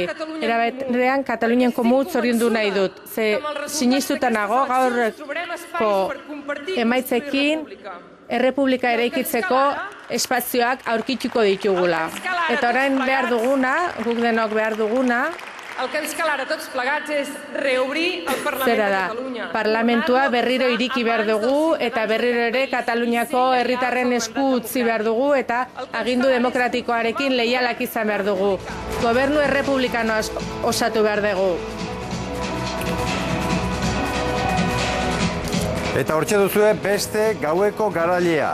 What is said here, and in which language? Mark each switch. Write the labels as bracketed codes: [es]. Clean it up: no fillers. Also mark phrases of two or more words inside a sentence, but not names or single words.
[eu] Eraberean Katalunian komu zoriondu nahi dut. Ze sinistuta nago gaurko emaitzekin errepublika eraikitzeko espazioak aurkituko ditugula. Eta orain behar duguna, guk denok behar duguna, [ca] el que ens cal ara tots plegats és reobrir el Parlament de Catalunya. [eu] Parlamentua berriro iriki behar dugu eta berriro ere Kataluniako herritarren esku utzi behar dugu eta agindu demokratikoarekin leialak izan behar dugu. Gobernu errepublikanoa osatu behar dugu. Eta hortxe duzue beste gaueko garailea.